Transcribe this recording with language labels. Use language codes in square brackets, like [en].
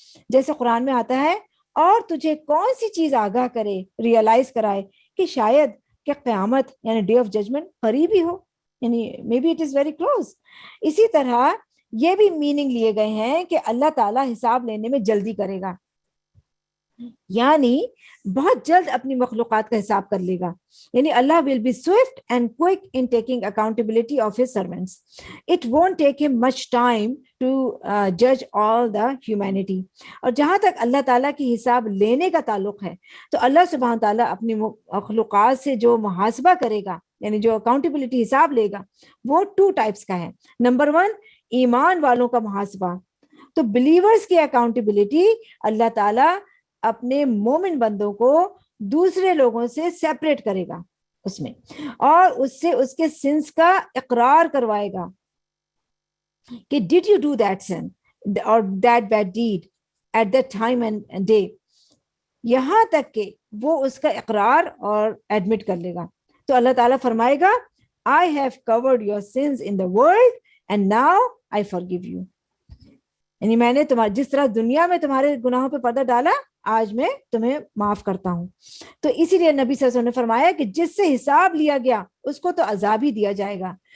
[ur] جیسے قرآن میں آتا ہے اور تجھے کون سی چیز آگاہ کرے، ریئلائز کرائے کہ شاید کہ قیامت یعنی [en] day of judgment [ur] قریب ہی ہو، یعنی [en] Maybe it is very close. [ur] اسی طرح یہ بھی میننگ لیے گئے ہیں کہ اللہ تعالیٰ حساب لینے میں جلدی کرے گا، یعنی بہت جلد اپنی مخلوقات کا حساب کر لے گا. [en] یعنی Allah will be swift and quick in taking accountability of his servants. It won't take him much time to judge all the humanity. [ur] اور جہاں تک اللہ تعالیٰ کی حساب لینے کا تعلق ہے تو اللہ سبحانہ تعالیٰ اپنی مخلوقات سے جو محاسبہ کرے گا, یعنی جو اکاؤنٹیبلٹی حساب لے گا, وہ 2 ٹائپس کا ہے. نمبر 1 ایمان والوں کا محاسبہ. تو بلیورز کی اکاؤنٹیبلٹی اللہ تعالیٰ اپنے مومن بندوں کو دوسرے لوگوں سے سیپریٹ کرے گا اس میں, اور اس سے اس کے سنس کا اقرار کروائے گا کہ [en] did you do that sin اور that bad deed at that time and day, [ur] یہاں تک کہ وہ اس کا اقرار اور ایڈمٹ کر لے گا. تو اللہ تعالیٰ فرمائے گا [en] I have covered your sins in the world and now I forgive you. [ur] یعنی میں نے جس طرح دنیا میں تمہارے گناہوں پہ پردہ ڈالا, آج میں تمہیں معاف کرتا ہوں. تو اسی لیے نبی صلی اللہ علیہ وسلم نے فرمایا کہ جس سے حساب لیا گیا اس کو تو عذاب ہی دیا جائے گا.